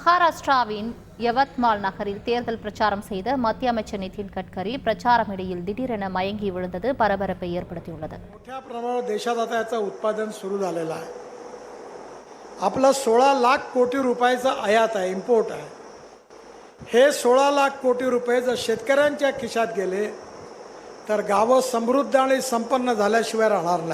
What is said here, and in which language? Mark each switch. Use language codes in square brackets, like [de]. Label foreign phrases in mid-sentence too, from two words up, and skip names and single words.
[ta] மகாராஷ்டிராவின் யவத்மால் நகரில் தேர்தல் பிரச்சாரம் செய்த மத்திய அமைச்சர் நிதின் கட்கரி பிரச்சார மேடையில் திடீரென மயங்கி விழுந்தது பரபரப்பை ஏற்படுத்தியுள்ளது. [mr] मोठ्या प्रमाणावर देशात आता याचं उत्पादन सुरू झालेलं आहे. आपला 16 लाख कोटी रुपयाचा आयात आहे, इम्पोर्ट आहे. हे 16 लाख कोटी रुपये जर शेतकऱ्यांच्या खिशात गेले तर गावं समृद्ध आणि संपन्न झाल्याशिवाय राहणार नाही.